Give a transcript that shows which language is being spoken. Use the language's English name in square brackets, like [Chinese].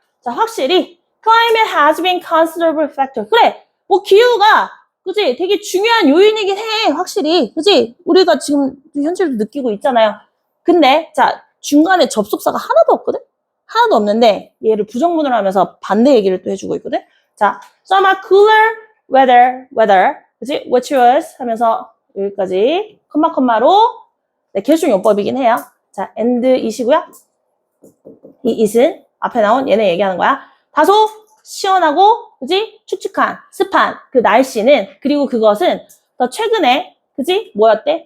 [English] 자, 확실히 climate has been considerable factor. [Korean] 그래. 기후가, 그치? 되게 중요한 요인이긴 해, 확실히. 그치? 우리가 지금 현실도 느끼고 있잖아요. 근데, 자, 중간에 접속사가 하나도 없거든? 하나도 없는데, 얘를 부정문을 하면서 반대 얘기를 또 해주고 있거든? [English] 자, some are cooler weather, 그치? [Korean] which was 하면서 여기까지, 컴마로, 네, 계속 용법이긴 해요. 자, and 이시고요. 이 it은 앞에 나온 얘네 얘기하는 거야. 다소 시원하고, 그지? 축축한, 습한 그 날씨는, 그리고 그것은 더 최근에, 그지? 뭐였대?